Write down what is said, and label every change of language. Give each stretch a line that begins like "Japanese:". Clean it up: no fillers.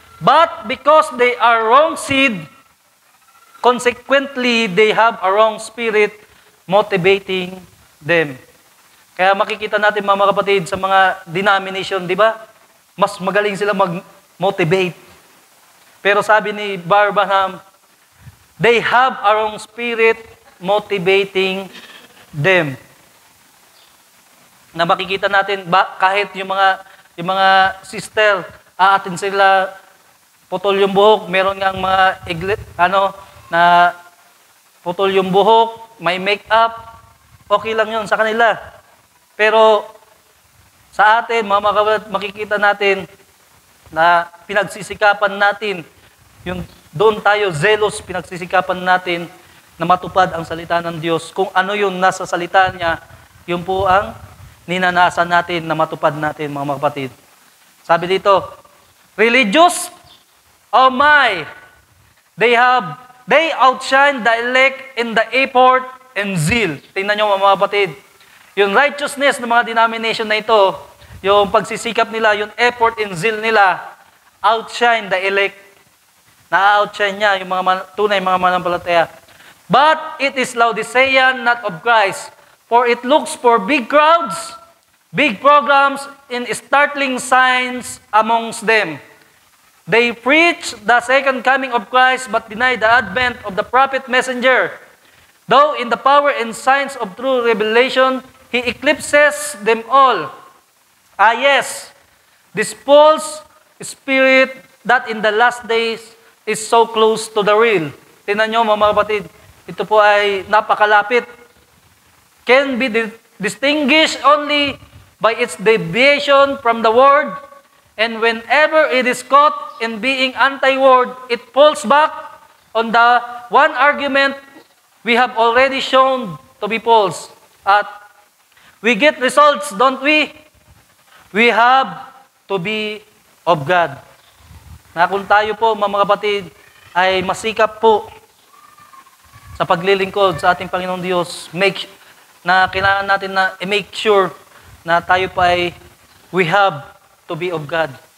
English: But because they are wrong seed, consequently, they have a wrong spirit motivating them.
Filipino: Kaya makikita natin, mga kapatid, sa mga denomination, di ba? Mas magaling sila mag-motivate. Pero sabi ni Barbanham,
English: they have a wrong spirit motivating them.
Filipino: na makikita natin kahit yung mga sister, aatin sila putol yung buhok, meron ngang mga na putol yung buhok, may makeup, okay lang yun sa kanila. Pero sa atin, mga kapatid, makikita natin na pinagsisikapan natin, doon tayo zealous, pinagsisikapan natin na matupad ang salita ng Diyos. Kung ano yung nasa salita niya, yun po ang ninanasan natin na matupad natin, mga kapatid. Sabi dito,
English: religious, oh my, they outshine the elect in the effort and zeal.
Filipino: Tingnan nyo, mga kapatid. Yung righteousness ng mga denomination na ito, yung pagsisikap nila, yung effort and zeal nila,
English: outshine the elect.
Filipino: Na-outshine niya yung mga tunay mga manampalataya.
English: But it is Laodicean, not of Christ. For it looks for big crowds, big programs, and startling signs amongst them. They preach the second coming of Christ, but deny the advent of the prophet messenger. Though in the power and signs of true revelation, he eclipses them all. Ah yes, this false spirit that in the last days is so close to the real.
Filipino: Tingnan nyo, mga kapatid, ito po ay napakalapit.
English: Can be distinguished only by its deviation from the word, and whenever it is caught in being anti-word, it falls back on the one argument we have already shown to be false. At we get results, don't we? We have to be of God.
Filipino: Na kung tayo po, mga kapatid, ay masikap po sa paglilingkod sa ating Panginoong Diyos, na kailangan natin na make sure na tayo pa ay
English: we have to be of God.